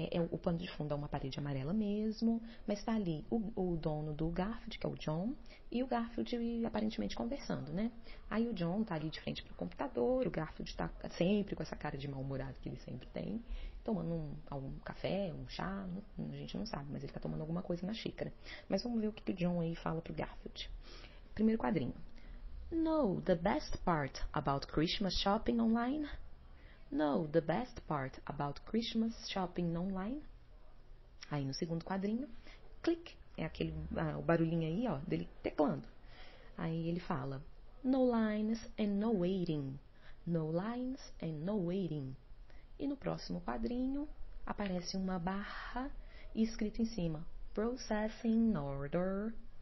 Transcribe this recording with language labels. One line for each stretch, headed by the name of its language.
Portuguese: O pano de fundo é uma parede amarela mesmo, mas está ali o dono do Garfield, que é o John, e o Garfield aparentemente conversando, né? Aí o John tá ali de frente pro computador, o Garfield tá sempre com essa cara de mal-humorado que ele sempre tem, tomando um café, um chá, a gente não sabe, mas ele tá tomando alguma coisa na xícara. Mas vamos ver o que o John aí fala pro Garfield. Primeiro quadrinho.
English: Know the best part about Christmas shopping online? Know the best part about Christmas shopping online?
Portuguese: Aí no segundo quadrinho, clique, é aquele o barulhinho aí, ó, dele teclando. Aí ele fala,
English: no lines and no waiting. No lines and no waiting.
Portuguese: E no próximo quadrinho aparece uma barra e escrito em cima, Processing Order.